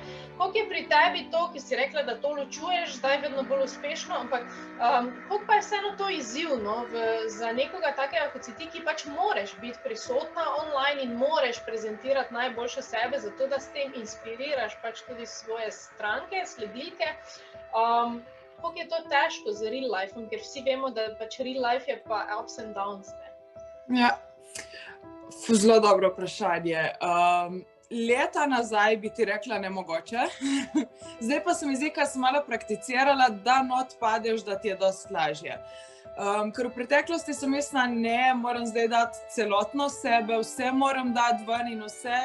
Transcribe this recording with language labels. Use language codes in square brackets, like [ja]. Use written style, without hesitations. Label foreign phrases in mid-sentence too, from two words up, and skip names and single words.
[sl] Koliko je pri tebi to, ki si rekla, da to ločuješ, zdaj vedno bolj uspešno, ampak koliko pa je vseeno to izziv, no, za nekoga takega, kot si ti, ki pač moreš biti prisotna online in moreš prezentirati najboljše sebe, zato da s tem inspiriraš pač tudi svoje stranke, sledilke. Koliko je to težko z [en] real lifeom, [sl] ker vsi vemo, da pač [en] real life [sl] je pa [en] ups and downs, [sl] ne? Ja, zelo dobro vprašanje. Leta nazaj bi ti rekla nemogoče. Zdaj pa se mi zdi, kad sem malo prakticirala, da not padeš, da ti je dosti lažje. Ker v preteklosti sem mislila, ne, moram zdaj dati celotno sebe, vse moram dati ven in vse.